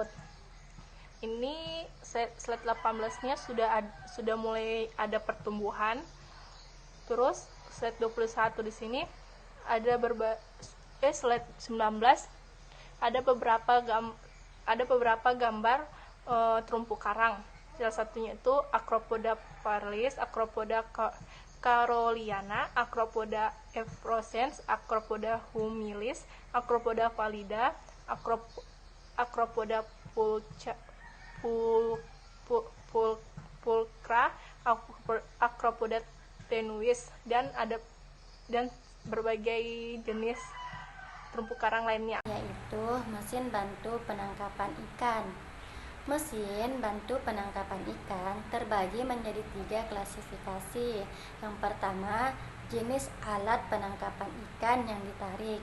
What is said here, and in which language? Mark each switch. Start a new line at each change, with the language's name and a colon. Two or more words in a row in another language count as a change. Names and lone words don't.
Indonesian: Ini slide 18-nya sudah mulai ada pertumbuhan. Terus slide 21 di sini ada slide 19 ada beberapa gambar terumbu karang. Salah satunya itu Acropoda parlis, Acropoda caroliana, Acropoda efflorescens, Acropoda humilis, Acropoda pallida, Acropoda pulchra, Acropoda tenuis, dan berbagai jenis terumbu karang lainnya, yaitu mesin bantu penangkapan ikan. Mesin bantu penangkapan ikan terbagi menjadi 3 klasifikasi. Yang pertama, jenis alat penangkapan ikan yang ditarik.